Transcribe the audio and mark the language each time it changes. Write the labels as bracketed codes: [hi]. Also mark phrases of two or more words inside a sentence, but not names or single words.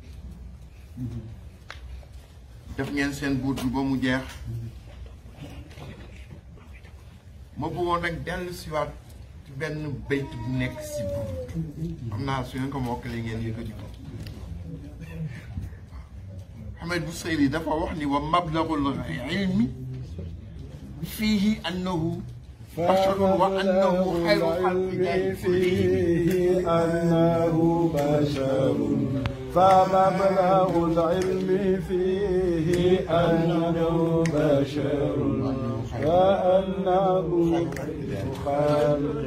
[wo] def ngeen seen buur bi ba mu jeex ma bëggoon rek dellu si waat ci benn bayt bu nekk si buur xam naa su ngeen ko mokkalee ngeen yëkkati ko Ahmed Bousayri dafa wax ni [ar] ومبلغ العلم فيه أنه بشر وأنه خير خلق فيه أنه بشر فمبلغ العلم فيه أنه بشر وأنه خالق